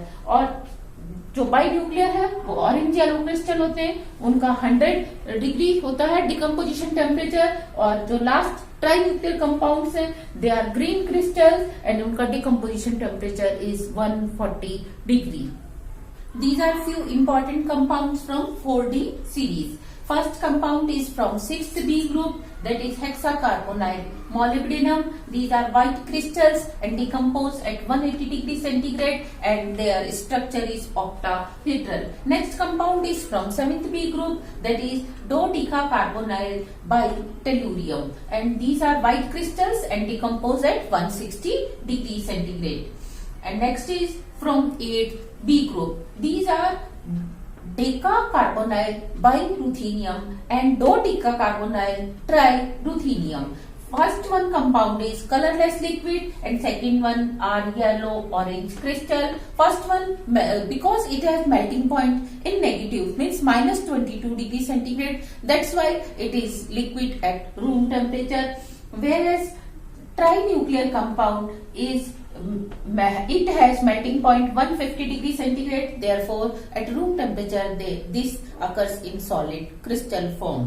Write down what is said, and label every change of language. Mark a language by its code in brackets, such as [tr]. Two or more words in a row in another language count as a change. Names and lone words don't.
[hi] और जो [en] bi nuclear [hi] है वो [en] orange yellow crystal [hi] होते हैं, उनका 100 डिग्री होता है [en] decomposition temperature. [hi] और जो [en] last tri nuclear compounds हैं they are green crystal and उनका decomposition temperature is 140 degree. These are few important compounds from 4D series. First compound is from 6th B group, that is hexacarbonyl molybdenum. These are white crystals and decompose at 180 degree centigrade and their structure is octahedral. Next compound is from 7th B group, that is dodecacarbonyl bitellurium and these are white crystals and decompose at 160 degree centigrade. And next is from 8th B group. These are decacarbonyl biruthenium and dodecacarbonyl triruthenium. First one compound is colorless liquid and second one are yellow orange crystal. First one because it has melting point in negative means -22 degree centigrade, that's why it is liquid at room temperature, whereas trinuclear compound is it has melting point 150 degree centigrade, therefore at room temperature this occurs in solid crystal form.